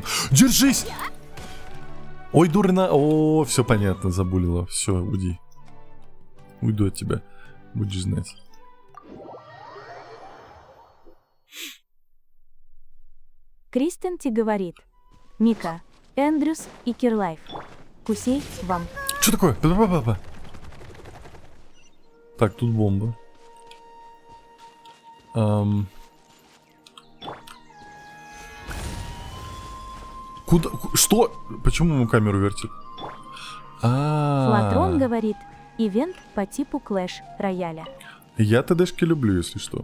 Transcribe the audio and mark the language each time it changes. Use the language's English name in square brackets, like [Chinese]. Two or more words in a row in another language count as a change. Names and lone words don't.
[Russian] Держись! Ой, дурна. О, все понятно, забулила. Все, уйди. Уйду от тебя. Будешь знать. Кристин Ти говорит, Мика, Эндрюс и Кирлайф. Кусей вам. Что такое? Па-па-па-па. Так, тут бомба. Куда? Что? Почему ему камеру вертит? Флатрон говорит, ивент по типу Клэш Рояля. Я ТДшки люблю, если что.